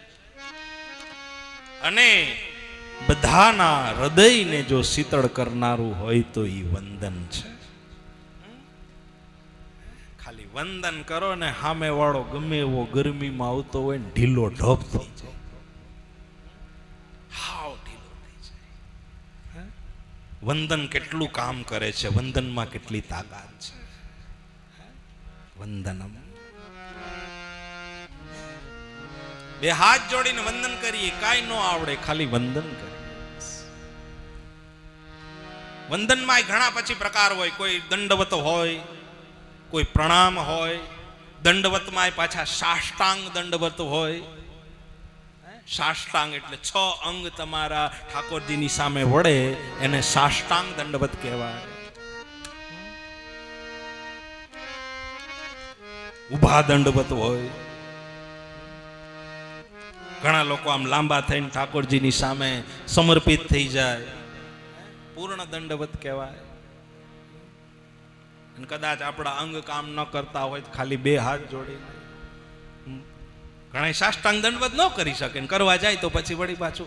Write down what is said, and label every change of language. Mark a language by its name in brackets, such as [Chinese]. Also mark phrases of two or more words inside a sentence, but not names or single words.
[Gujarati] અને બધાના હૃદયને જો શીતળ કરનારું હોય તો ઈ વંદન છે ખાલી વંદન કરો ને હામે વાળો ગમે એવો ગરમીમાં આવતો હોય ને ઢીલો ઢોપ થઈ જાય હાવ ઢીલો થઈ જાય વંદન કેટલું કામ કરે છે વંદનમાં કેટલી તાકાત છે વંદનમ બે હાથ જોડીને વંદન કરીએ કંઈ નો આવડે ખાલી વંદન કરીએ વંદનમાં ઘણા પછી પ્રકાર હોય કોઈ દંડવત હોય કોઈ પ્રણામ હોય દંડવતમાં પાછા સાષ્ટાંગ દંડવત હોય સાષ્ટાંગ એટલે 6 અંગ તમારા ઠાકોરજીની સામે વળે એને સાષ્ટાંગ દંડવત કહેવાય ઊભા દંડવત હોય. ઘણા લોકો આમ લાંબા થઈને ઠાકોરજીની સામે સમર્પિત થઈ જાય, પૂર્ણ દંડવત કહેવાય. અને કદાચ આપણા અંગ કામ ન કરતા હોય તો ખાલી બે હાથ જોડીને ઘણા સાષ્ટાંગ દંડવત ન કરી શકે, કરવા જાય તો પછી વળી પાછું.